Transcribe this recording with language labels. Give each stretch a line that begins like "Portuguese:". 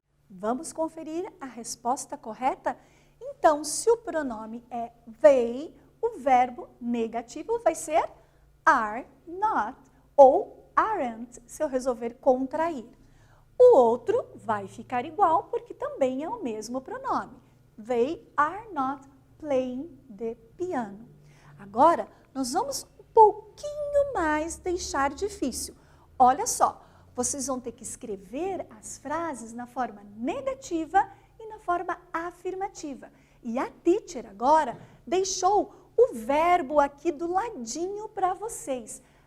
Portuguese: Vamos conferir a resposta correta? Então, se o pronome é they, o verbo negativo vai ser are not ou aren't, se eu resolver contrair. O outro vai ficar igual, porque também é o mesmo pronome.
English: They are not playing the piano.
Portuguese: Agora, nós vamos um pouquinho mais deixar difícil. Olha só, vocês vão ter que escrever as frases na forma negativa e na forma afirmativa. E a teacher agora deixou o verbo aqui do ladinho para vocês.